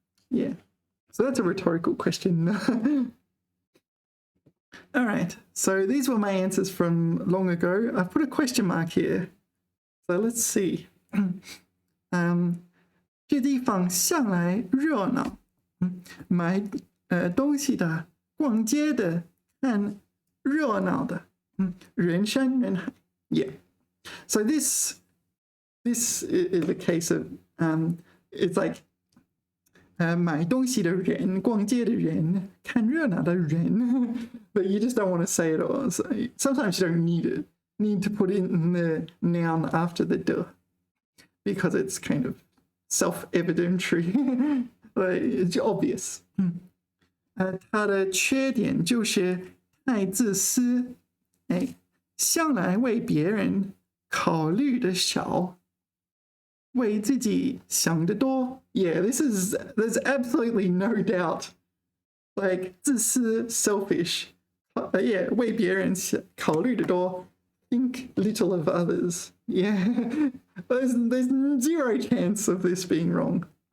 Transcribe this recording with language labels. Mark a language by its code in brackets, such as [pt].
[en] Yeah, so that's a rhetorical question. All right, so these were my answers from long ago. I've put a question mark here. So let's see. [zh] 这地方向来热闹，买东西的。逛街的，看热闹的，人山人海。 [en] Yeah. So this is a case of it's like [zh] 买东西的人，逛街的人，看热闹的人。 [en] But you just don't want to say it all. So sometimes you don't need to put in the noun after the de, because it's kind of self-evidentiary. Like, it's obvious. [zh] 他的缺点就是太自私，向来为别人考虑的少，为自己想得多。 [en] Yeah, there's absolutely no doubt. Like 自私 selfish. Yeah, [zh] 为别人考虑的多 [en] think little of others. Yeah, there's zero chance of this being wrong.